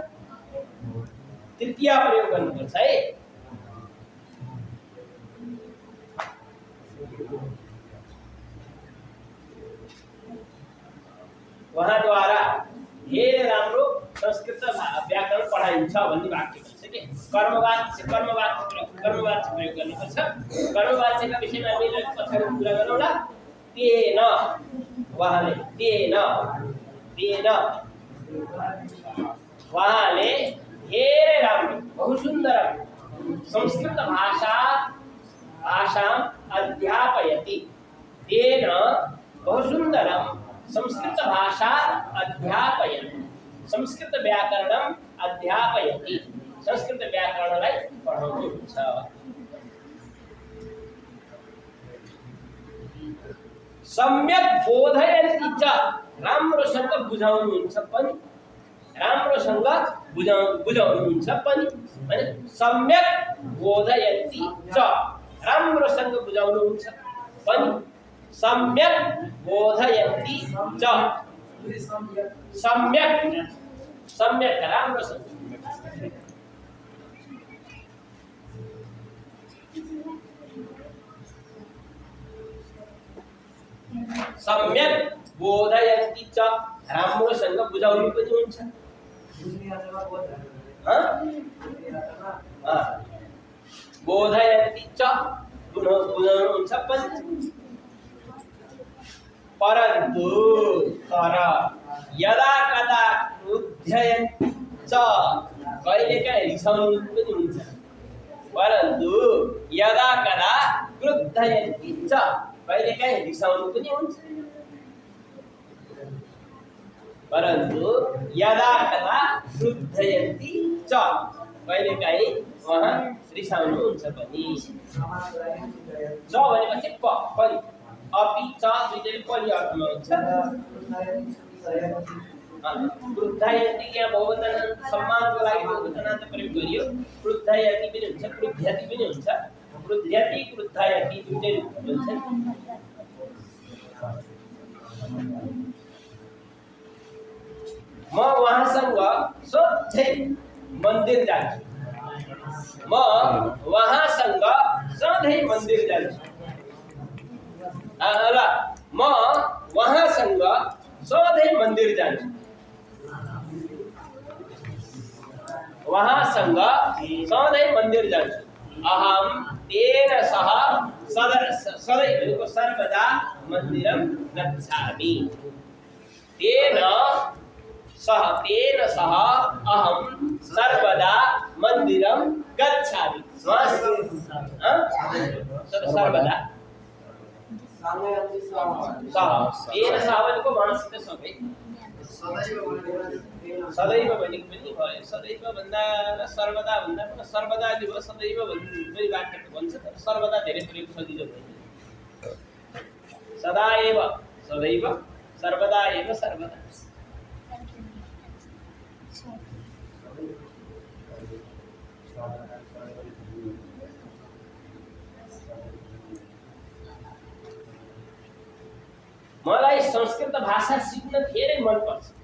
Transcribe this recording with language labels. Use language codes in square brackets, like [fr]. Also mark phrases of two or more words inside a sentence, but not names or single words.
[ne] तृतीया प्रयोग गर्नुपर्छ है। उहाँद्वारा धेरै राम्रो संस्कृत व्याकरण पढाइन्छ भन्ने वाक्य भन्छ के। कर्मवाच्य प्रयोग गर्नुपर्छ। कर्मवाच्यका विषयमा हामीले पछाडि कुरा गरौँला। [sa] तेन [ne] उहाँले उहाँले धेरै राम्रो [sa] बहुसुन्दर संस्कृत भाषां अध्यापयति। तेन बहुसुन्दरं संस्कृत भाषा अध्यापयति। संस्कृत व्याकरणं अध्यापयति। [ne] संस्कृत व्याकरणलाई पढाउनुहुन्छ। [sa] सम्यक बोधयन्ति च, [ne] राम्रोसँग बुझाउनुहुन्छ पनि, राम्रोसँग बुझाउनुहुन्छ पनि। हैन, [sa] सम्यक बोधयन्ति च, [ne] राम्रोसँग बुझाउनुहुन्छ पनि। [sa] सम्यक बोधयन्ति च, सम्यक राम्रोसँग। सम्यक बोधयन्ति च, [ne] राम्रोसँग बुझाउनु पनि हुन्छ। [sa] बोधयन्ति च, [ne] बुझाउनुहुन्छ पनि। [sa] परन्तु तर यदा कदा क्रुध्ययन्ति च, [ne] कहिलेकाहीँ रिसाउनु पनि हुन्छ। [sa] परन्तु यदा कदा क्रुद्धयन्ति च, [ne] कहिलेकाहीँ रिसाउनु पनि हुन्छ। [sa] परन्तु यदा कदा क्रुद्धयन्ति च, [ne] कहिलेकाहीँ उहाँ रिसाउनुहुन्छ पनि। च भनेपछि पनि, [sa] अपि च [ne] दुईटै पनि अर्थमा हुन्छ। क्रुद्धयन्ति यहाँ बहुवचन सम्मानको लागि बहुवचनान्त प्रयोग गरियो। क्रुद्धयति पनि हुन्छ, क्रुध्यति पनि हुन्छ। क्रुध्यति क्रुद्धयति दुईटै हुन्छ। म उहाँसँग सधैँ मन्दिर जान्छु। म उहाँसँग सधैँ मन्दिर जान्छु। ल, म उहाँसँग सधैँ मन्दिर जान्छु। उहाँसँग सधैँ मन्दिर जान्छु। [sa] अहम तेन सह सदैव सर्वदा मन्दिरं गच्छामि। तेन सह अहम सर्वदा मन्दिरं गच्छामि। सर्वदा तेन सह [ne] भनेको उहाँसित सँगै। सदैव भनेको पनि भयो। सदैव भन्दा र सर्वदा भन्दा पनि सर्वदा जो हो, सदैव भन्ने वाक्य भन्छ, तर सर्वदा धेरै प्रयोग सजिलो भयो। [sa] सदाएव सदैव, सर्वदा एव सर्वदा। [ne] मलाई संस्कृत भाषा सिक्न धेरै मन पर्छ।